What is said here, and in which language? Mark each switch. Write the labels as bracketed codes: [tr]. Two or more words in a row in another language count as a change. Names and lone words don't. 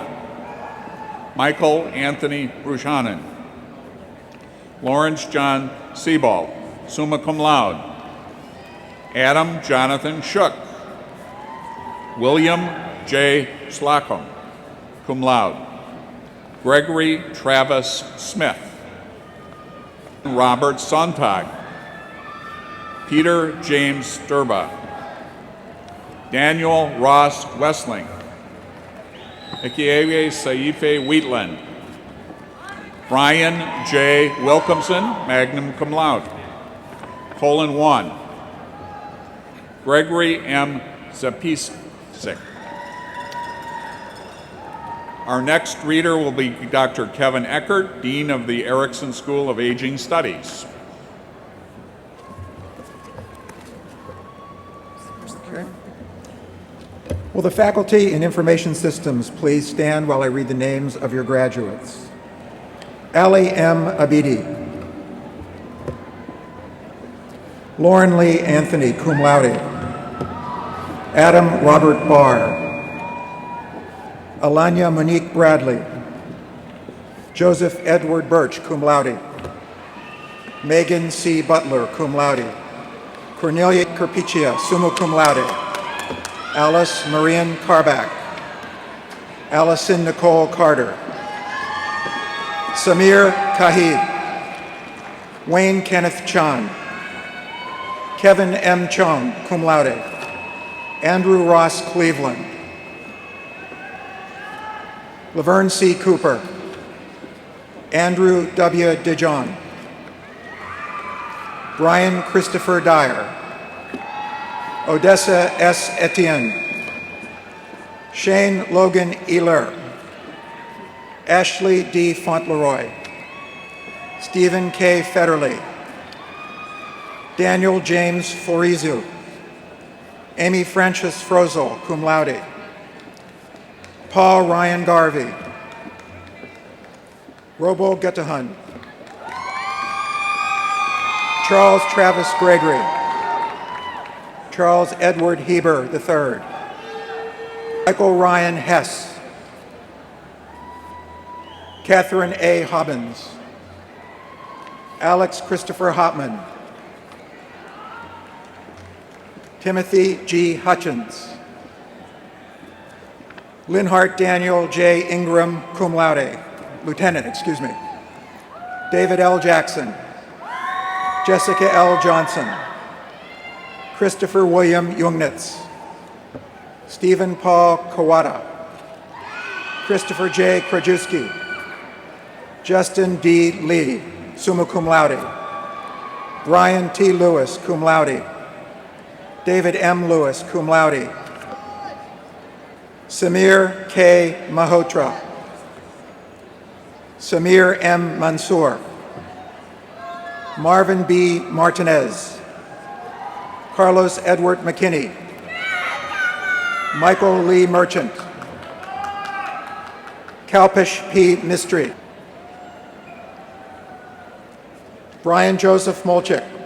[en] Michael Anthony Brushanen. Lawrence John Sebald, [la] summa cum laude. [en] Adam Jonathan Shook. William J. [la] Slocum, cum laude. [en] Gregory Travis Smith. Robert Sontag. Peter James Sturba. Daniel Ross Westling. Ikiewe Saife Wheatland. Brian J. [la] Wilkinson, magna cum laude. [en] Colin 1. Gregory M. Zapisik. Our next reader will be Dr. Kevin Eckert, Dean of the Erickson School of Aging Studies. Okay. Will the faculty in information systems please stand while I read the names of your graduates? Ali M. Abidi. Lauren Lee Anthony, [la] cum laude. [en] Adam Robert Barr. Alanya Monique Bradley. Joseph Edward Birch, [la] cum laude. [en] Megan C. Butler, [la] cum laude. [en] Cornelia Kerpicia, [la] summa cum laude. [en] Alice Marian Carback. Allison Nicole Carter. Samir Kahid. Wayne Kenneth Chan. Kevin M. Chung, [la] cum laude. [en] Andrew Ross Cleveland. Laverne C. Cooper. Andrew W. DeJohn. Brian Christopher Dyer. Odessa S. Etienne. Shane Logan Ehler. Ashley D. Fauntleroy. Stephen K. Federley. Daniel James Florizu. Amy Frances Frozel, [la] cum laude. [en] Paul Ryan Garvey. Robo Guttahun. Charles Travis Gregory. Charles Edward Heber III. Michael Ryan Hess. Catherine A. Hobbins. Alex Christopher Hopman. Timothy G. Hutchins. Linhart Daniel J. [la] Ingram, cum laude. [en] Lieutenant, excuse me. David L. Jackson. Jessica L. Johnson. Christopher William Jungnitz. Stephen Paul Kawada. Christopher J. Krajewski. Justin D. Lee, [la] summa cum laude. [en] Brian T. Lewis, [la] cum laude. [en] David M. Lewis, [la] cum laude. [en] Samir K. Mahotra. Samir M. Mansour. Marvin B. Martinez. Carlos Edward McKinney. Michael Lee Merchant. Kalpesh P. Mistry. Brian Joseph Molchik.